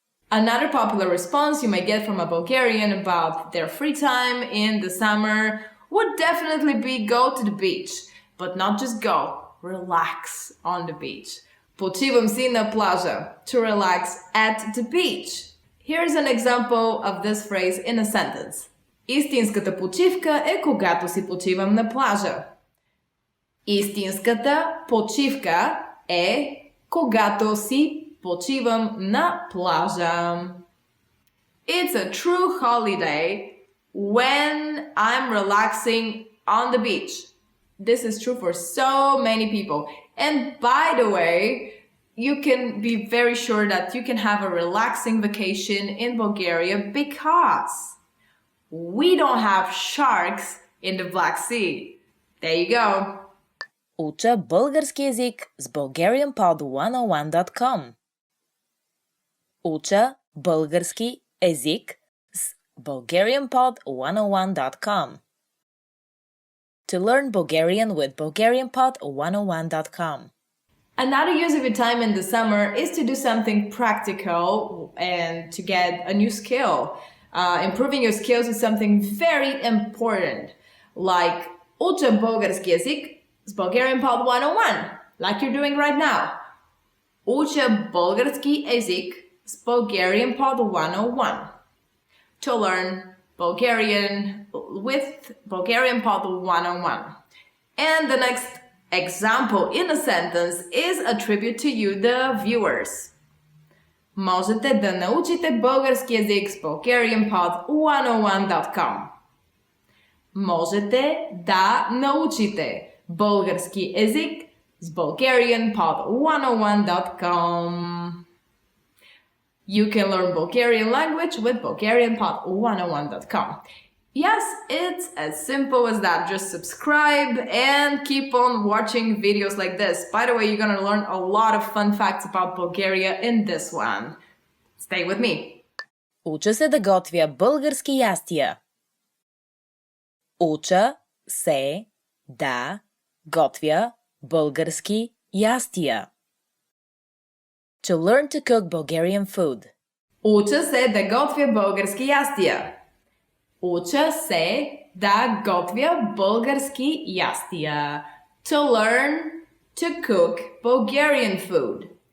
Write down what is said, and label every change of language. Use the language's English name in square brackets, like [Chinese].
[English] Another popular response you may get from a Bulgarian about their free time in the summer would definitely be go to the beach. But not just go, relax on the beach. [Bulgarian] Почивам си на плажа. [English] To relax at the beach. Here's an example of this phrase in a sentence. [Bulgarian] Истинската почивка е когато си почивам на плажа. Истинската почивка е когато си почивам на плажа. [English] It's a true holiday when I'm relaxing on the beach. This is true for so many people. And by the way, you can be very sure that you can have a relaxing vacation in Bulgaria because we don't have sharks in the Black Sea. There you go. [Bulgarian] Уча български език с bulgarianpod101.com. Уча български език с bulgarianpod101.com. [English] To learn Bulgarian with bulgarianpod101.com. Another use of your time in the summer is to do something practical and to get a new skill. Improving your skills is something very important, like [Bulgarian] уча български език с [English] Bulgarian Pod 101, like you're doing right now. [Bulgarian] Уча български език с Bulgarian Pod 101. [English] To learn Bulgarian with Bulgarian Pod 101. And the next example in a sentence is a tribute to you, the viewers. [Bulgarian] Можете да научите български език с bulgarianpod101.com. Можете да научите български език с bulgarianpod101.com. [English] You can learn Bulgarian language with bulgarianpod101.com. Yes, it's as simple as that. Just subscribe and keep on watching videos like this. By the way, you're gonna learn a lot of fun facts about Bulgaria in this one. Stay with me. [Bulgarian] Уча се да готвя български ястия. Уча се да готвя български ястия. [English] To learn to cook Bulgarian food. [Bulgarian] Уча се да готвя български ястия. Уча се да готвя български ястия. [English] To learn to cook Bulgarian food.